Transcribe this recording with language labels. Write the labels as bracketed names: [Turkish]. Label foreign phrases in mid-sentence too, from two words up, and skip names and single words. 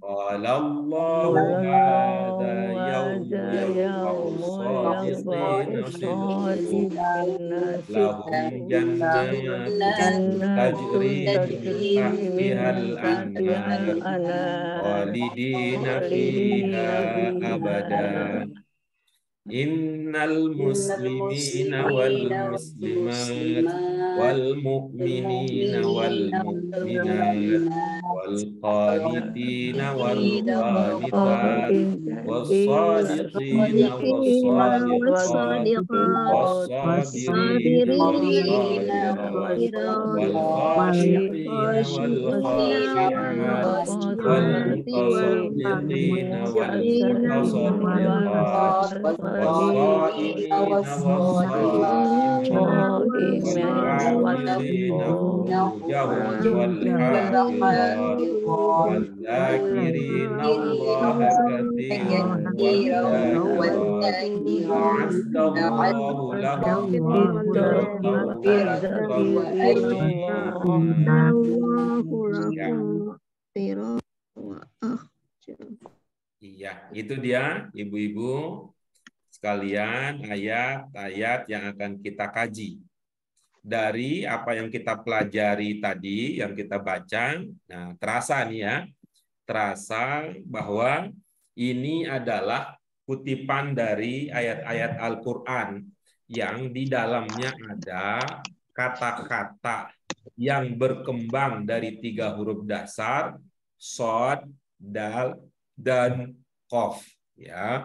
[Arabic] قال الله هذا يوم الصادقين لهم جنة تجري من تحتها الأنهار خالدين فيها أبدا. إن المسلمين والمسلمات والمؤمنين والمؤمنات و والقانتين والقانتات والصادقين والصادقات والصابرين والصابرات والخاشعين والخاشعات و المتصدقين والمتصدقات والصائمين والصائمات والحافظين فروجهم والحافظات والذاكرين الله كثيرا والذاكرات أعد الله لهم مغفرة وأجرا. [Indonesian] Iya, itu dia ibu-ibu sekalian ayat-ayat yang akan kita kaji. Dari apa yang kita pelajari tadi, yang kita baca, nah terasa nih ya, terasa bahwa ini adalah kutipan dari ayat-ayat Al-Quran yang di dalamnya ada kata-kata yang berkembang dari 3 huruf dasar, shod, dal, dan qaf, ya.